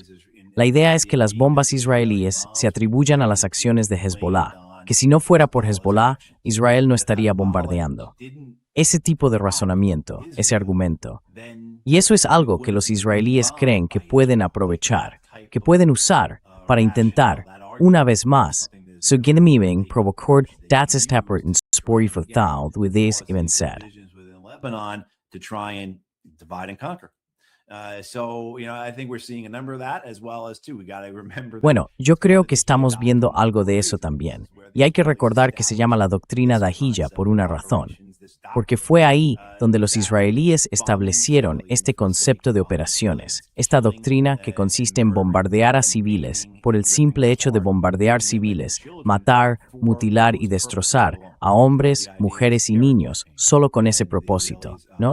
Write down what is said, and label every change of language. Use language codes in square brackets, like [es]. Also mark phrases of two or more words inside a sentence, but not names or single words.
[es] La idea es que las bombas israelíes se atribuyan a las acciones de Hezbollah, que si no fuera por Hezbollah, Israel no estaría bombardeando. Ese tipo de razonamiento, ese argumento. Y eso es algo que los israelíes creen que pueden aprovechar, que pueden usar para intentar, una vez más, så genomgivning provokord datastapper en spori för thal with this even said. Bueno, yo creo que estamos viendo algo de eso también. Y hay que recordar que se llama la doctrina Dahiyya por una razón. Porque fue ahí donde los israelíes establecieron este concepto de operaciones, esta doctrina que consiste en bombardear a civiles por el simple hecho de bombardear civiles, matar, mutilar y destrozar a hombres, mujeres y niños, solo con ese propósito, ¿no?